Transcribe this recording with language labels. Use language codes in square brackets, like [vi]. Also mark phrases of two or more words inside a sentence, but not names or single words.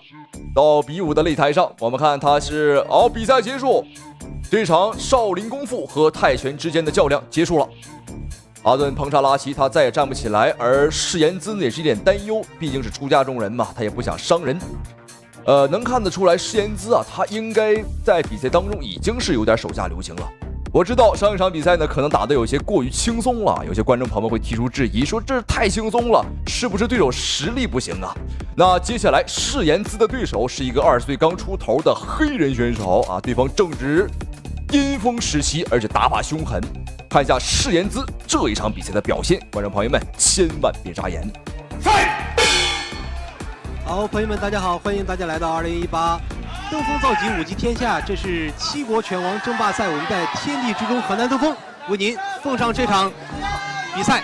[zh] 到比武的擂台上，我們看他是比賽結束，這場少林功夫和泰拳之間的較量結束了。阿頓·彭查拉奇他再也站不起來，而釋延滋也是一臉擔憂，畢竟是出家中人嘛，他也不想傷人。能看得出來，釋延滋他應該在比賽當中已經是有點手下留情了。我知道上一場比賽呢，可能打得有些過於輕鬆了，有些觀眾朋友們會提出質疑，說這太輕鬆了，是不是對手實力不行啊？那接下來釋延滋的對手是一個20歲剛出頭的黑人選手對方正值巔峰时期，而且打法凶狠。看一下释延滋这一场比赛的表现，观众朋友们千万别眨眼。好，朋友们，大家好，欢迎大家来到2018登峰造极，五极天下。这是七国拳王争霸赛，我们在天地之中河南登峰为您奉上这场比赛。